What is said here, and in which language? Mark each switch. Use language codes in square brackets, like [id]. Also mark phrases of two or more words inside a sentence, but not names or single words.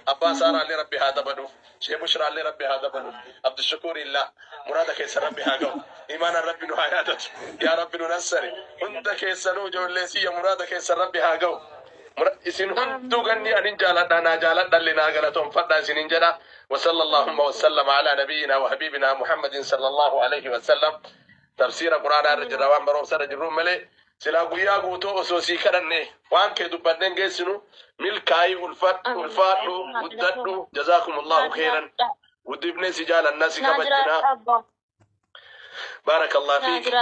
[om] Abbaa Saaraallee Rabbi haa dabaluuf. Shee Bushraallee Rabbi haa dabaluuf. Abdul Shukuur illaa. Muraada keessa Rabbi haa ga'u. Imaanaan Rabbi nu haa yaadatu. Yaa Rabbi nu nassari. Hunda keessanuu ijoollee siyya muraada keessa Rabbi haa ga'u. Mura-, isin hunduu ganni anin jaaladha, naa jaaladhalli, naa galatoonfadha isinin jedha. [ar] وصلى الله وسلم على نبينا وحبيبنا محمد صلى الله عليه وسلم. [om] Tafsiira Qur'aanaa irra jirra, waan baroomsa irra jirruun malee, silaa guyyaa guutuu osoo sii kadhanne, waan kee dubbanneen geessinu, milkaa'ii ulfadhu, ulfaadhu, guddadhu. [ar] جزاكم الله خيرا. [om] Guddifnee si jaalanna, si kabajjina. [ar] بارك الله فيك.